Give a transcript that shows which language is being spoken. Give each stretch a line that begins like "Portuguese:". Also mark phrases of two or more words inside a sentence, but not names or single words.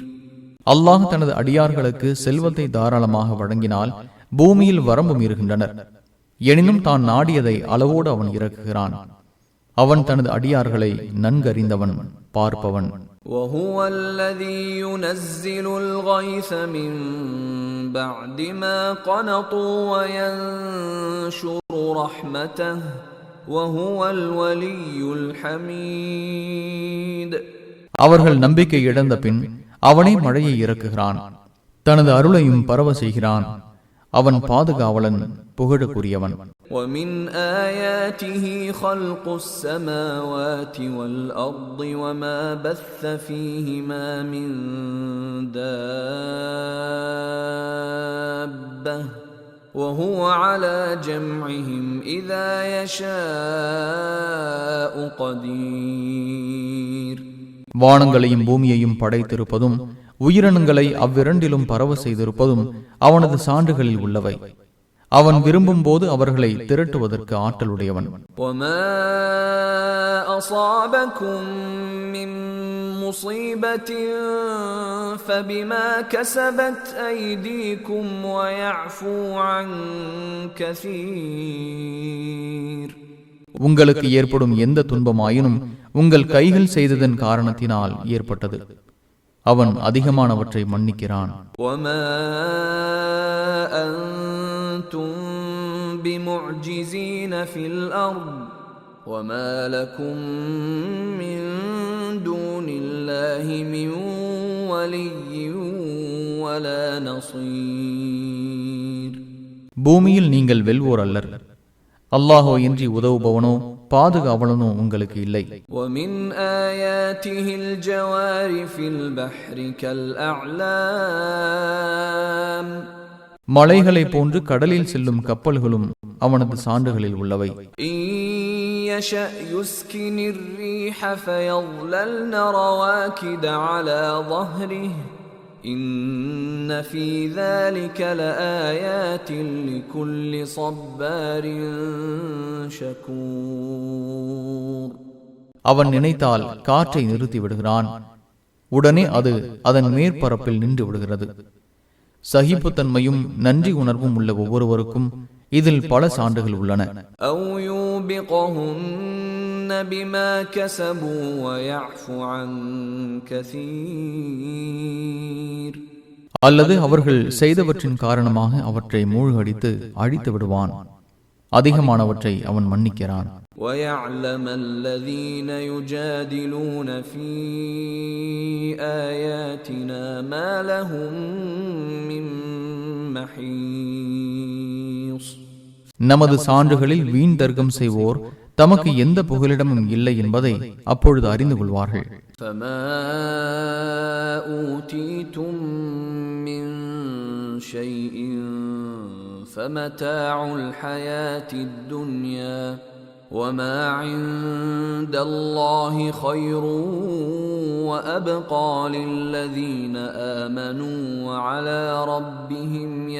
Tamil: அல்லாஹ் தனது அடியார்களுக்கு செல்வத்தை தாராளமாக வழங்கினால் பூமியில் வரம்பு மீறுகின்றனர். எனினும் தான் நாடியதை அளவோடு அவன் இறக்குகிறான். அவன் தனது அடியார்களை நன்கறிந்தவன், பார்ப்பவன்.
Arabic: وَهُوَ الَّذِي يُنَزِّلُ الْغَيْثَ مِن بَعْدِ مَا قَنَطُوا وَيَنشُرُ رَحْمَتَهُ وَهُوَ الْوَلِيُّ الْحَمِيدُ.
Tamil: அவர்கள் நம்பிக்கை இழந்த பின் அவனே மழையை இறக்குகிறான், தனது அருளையும் பரவ செய்கிறான். அவன் பாதுகாவலன், புகழுக்குரியவன்.
Arabic: وَمِنْ آيَاتِهِ خَلْقُ السَّمَاوَاتِ وَالْأَرْضِ وَمَا بَثَّ فِيهِمَا مِنْ دَابَّةٍ وَهُوَ عَلَى جَمْعِهِمْ إِذَا يَشَاءُ قَدِيرٌ.
Tamil: வானங்களையும் பூமியையும் படைத்திருப்பதும் உயிரினங்களை அவ்விரண்டிலும் பரவ செய்திருப்பதும் அவனது சான்றுகளில் உள்ளவை. அவன் விரும்பும் போது அவர்களை திரட்டுவதற்கு ஆற்றலுடையவன்.
Arabic: وَمَا أَصَابَكُم مِّن مُّصِيبَةٍ فَبِمَا كَسَبَتْ أَيْدِيكُمْ وَيَعْفُو عَن كَثِيرٍ.
Tamil: உங்களுக்கு ஏற்படும் எந்த துன்பமாயினும் உங்கள் கைகள் செய்ததன் காரணத்தினால் ஏற்பட்டது. அவன் அதிகமானவற்றை மன்னிக்கிறான்.
Arabic: وَمَا أَنْتُمْ بِمُعْجِزِينَ فِي الْأَرْضِ وَمَا لَكُمْ مِنْ دُونِ اللَّهِ مِنْ وَلِيٍّ وَلَا نَصِيرٍ.
Tamil: பூமியில் நீங்கள் வெல்வோர் அல்லர். அல்லாஹோ இன்றி உதவுபவனோ பாதுகாவலனோ உங்களுக்கு இல்லை.
Arabic: وَمِنْ آيَاتِهِ الْجَوَارِ فِي الْبَحْرِ كَالْأَعْلَامِ.
Tamil: மலைகளை போன்று கடலில் செல்லும் கப்பல்களும் அவனது சான்றுகளில் உள்ளவை.
Arabic: إِنْ يَشَأْ يُسْكِنِ الرِّيحَ فَيَظْلَلْنَ رَوَاكِدَ عَلَى ظَهْرِهِ إِنَّ فِي ذَلِكَ لَآيَاتٍ لِكُلِّ صَبَّارٍ شَكُورٍ.
Tamil: அவன் நினைத்தால் காற்றை நிறுத்தி விடுகிறான், உடனே அது அதன் மேற்பரப்பில் நின்று விடுகிறது. சகிப்புத்தன்மையும் நன்றி உணர்வும் உள்ள ஒவ்வொருவருக்கும் இதில் பல சான்றுகள் உள்ளன.
Arabic: أَوْ يُوبِقَهُنَّ بِمَا كَسَبُوا وَيَعْفُ عَنْ كَثِيرٍ.
Tamil: அல்லது அவர்கள் செய்தவற்றின் காரணமாக அவற்றை மூழ்கடித்து அழித்து விடுவான். அதிகமானவற்றை அவன் மன்னிக்கிறான்.
Arabic: وَيَعْلَمَ الَّذِينَ يُجَادِلُونَ فِي آيَاتِنَا مَا لَهُم مِّن مَّحِيصٍ.
Tamil: நமது சான்றுகளில் வீண் தர்க்கம் செய்வோர் தமக்கு எந்த புகலிடமும் இல்லை என்பதை அப்பொழுது அறிந்து கொள்வார்கள்.
Arabic: فَمَا أُوتِيتُم مِّن شَيْءٍ فَمَتَاعُ الْحَيَاةِ الدُّنْيَا وَمَا عِندَ اللَّهِ خَيْرٌ وَأَبْقَىٰ لِلَّذِينَ آمَنُوا وَعَلَىٰ رَبِّهِمْ